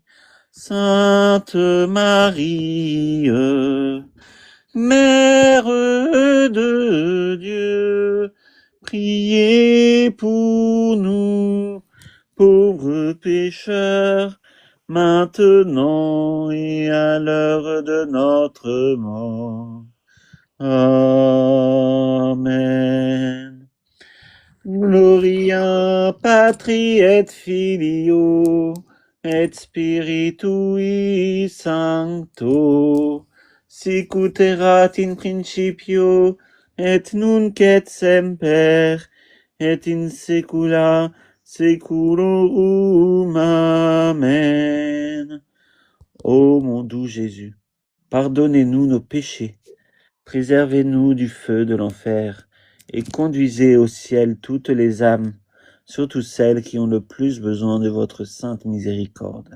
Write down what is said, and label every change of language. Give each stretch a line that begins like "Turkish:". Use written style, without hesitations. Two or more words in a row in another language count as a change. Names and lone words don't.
French: Sainte Marie, Mère de Dieu, priez pour nous, pauvres pécheurs, maintenant et à l'heure de notre mort. Amen.
Latin: Gloria Patri et Filio et Spiritui Sancto, sicut erat in principio et nunc et semper et in saecula saeculorum. Amen.
French: Ô mon doux Jésus, pardonnez-nous nos péchés, préservez-nous du feu de l'enfer, et conduisez au ciel toutes les âmes, surtout celles qui ont le plus besoin de votre sainte miséricorde.